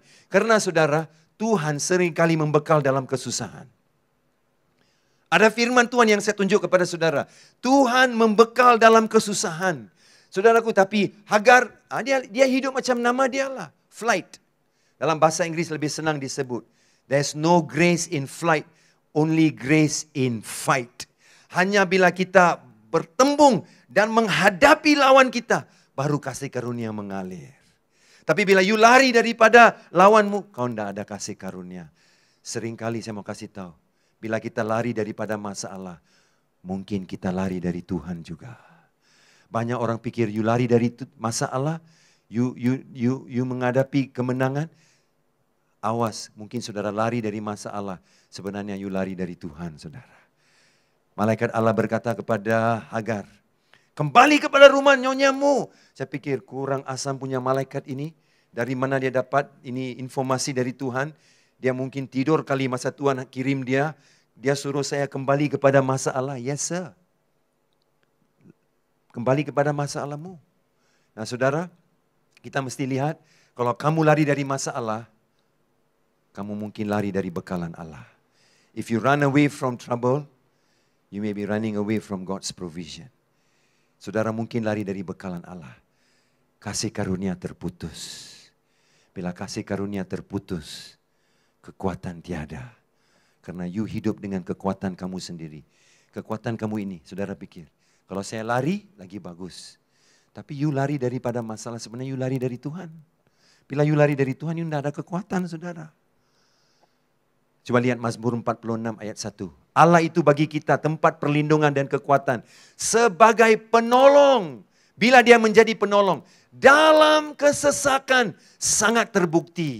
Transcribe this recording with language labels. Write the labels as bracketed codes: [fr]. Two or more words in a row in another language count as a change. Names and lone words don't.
[ms] Karena saudara, Tuhan seringkali membekal dalam kesusahan. Ada firman Tuhan yang saya tunjuk kepada saudara. Tuhan membekal dalam kesusahan. Saudaraku, tapi Hagar, dia hidup macam nama dia lah. Flight. Dalam bahasa Inggris lebih senang disebut. [en] There's no grace in flight, only grace in fight. [ms] Hanya bila kita bertembung dan menghadapi lawan kita, baru kasih karunia mengalir. Tapi bila you lari daripada lawanmu, kau tidak ada kasih karunia. Seringkali saya mau kasih tahu, bila kita lari daripada masalah, mungkin kita lari dari Tuhan juga. Banyak orang pikir you lari dari masalah, you menghadapi kemenangan. Awas, mungkin saudara lari dari masalah, sebenarnya you lari dari Tuhan, saudara. Malaikat Allah berkata kepada Hagar, kembali kepada rumah nyonyamu. Saya pikir kurang asam punya malaikat ini. Dari mana dia dapat ini informasi dari Tuhan? Dia mungkin tidur kali masa Tuhan kirim dia. Dia suruh saya kembali kepada masalah. [en] Yes sir. [ms] Kembali kepada masalahmu. Nah saudara, kita mesti lihat kalau kamu lari dari masalah, kamu mungkin lari dari bekalan Allah. [en] If you run away from trouble, you may be running away from God's provision. [ms] Saudara mungkin lari dari bekalan Allah. Kasih karunia terputus. Bila kasih karunia terputus, kekuatan tiada. Karena you hidup dengan kekuatan kamu sendiri. Kekuatan kamu ini, saudara pikir, kalau saya lari, lagi bagus. Tapi you lari daripada masalah, sebenarnya you lari dari Tuhan. Bila you lari dari Tuhan, you tidak ada kekuatan, saudara. Coba lihat Mazmur 46 ayat 1. Allah itu bagi kita tempat perlindungan dan kekuatan. Sebagai penolong. Bila dia menjadi penolong. Dalam kesesakan sangat terbukti.